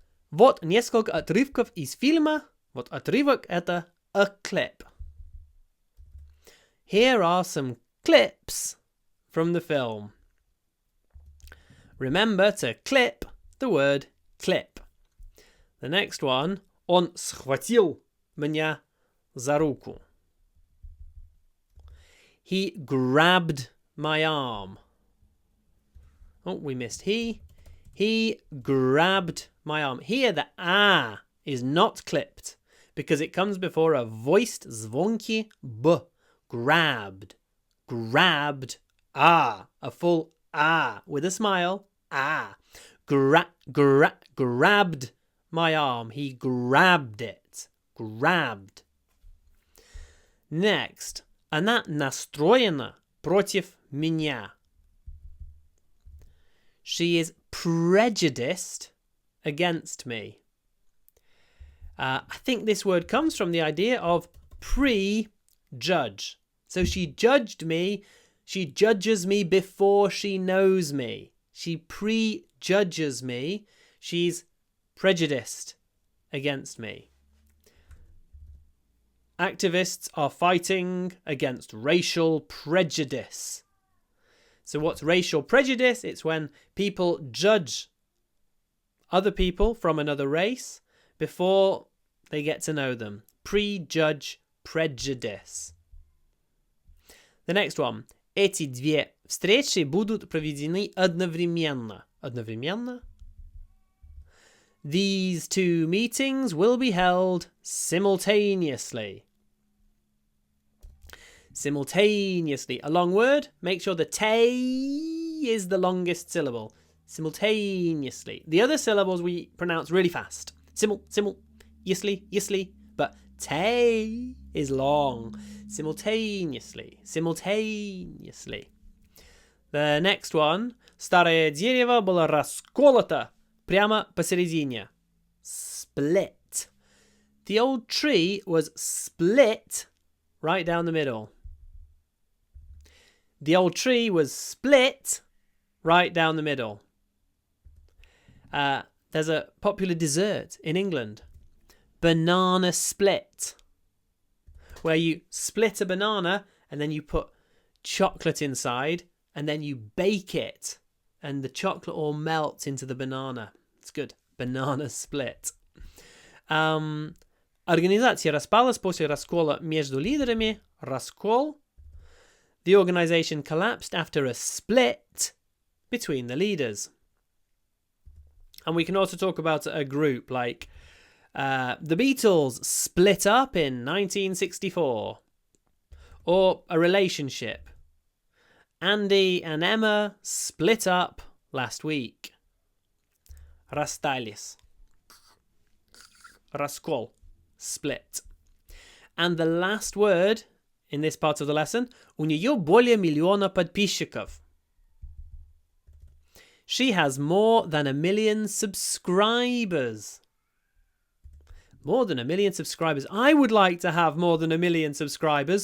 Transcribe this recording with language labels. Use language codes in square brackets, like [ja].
[ru] Вот несколько отрывков из фильма. Вот отрывок это a clip. [en] Here are some clips from the film. Remember to clip the word clip. The next one. [ru] Он схватил меня за руку. [en] He grabbed my arm. Oh, we missed he. He grabbed my arm. Here the a is not clipped because it comes before a voiced zvonky b. Grabbed. Grabbed. A full a with a smile. A. Grabbed my arm. He grabbed it. Grabbed. Next. [ru] Она настроена против меня. [en] She is prejudiced against me. I think this word comes from the idea of prejudge. So she judged me. She judges me before she knows me. She prejudges me. She's prejudiced against me. Activists are fighting against racial prejudice. So what's racial prejudice? It's when people judge other people from another race before they get to know them. Prejudge, prejudice. The next one. [ru] Эти две встречи будут проведены одновременно. Одновременно? [en] These two meetings will be held simultaneously. Simultaneously. A long word. Make sure the te is the longest syllable. Simultaneously. The other syllables we pronounce really fast. Yisly. But te is long. Simultaneously. Simultaneously. The next one. [ru] Старое дерево было расколото прямо посередине. [en] Split. The old tree was split right down the middle. The old tree was split right down the middle. There's a popular dessert in England. Banana split. Where you split a banana and then you put chocolate inside and then you bake it. And the chocolate all melts into the banana. It's good. Banana split. [ru] Организация распалась после раскола между лидерами. Раскол. [en] The organization collapsed after a split between the leaders. And we can also talk about a group like the Beatles split up in 1964. Or a relationship. Andy and Emma split up last week. [ru] Расстались. Раскол. Split. [en] And the last word in this part of the lesson, [ru] у нее более миллиона подписчиков. [en] She has more than 1 million subscribers. More than 1 million subscribers. I would like to have more than 1 million subscribers.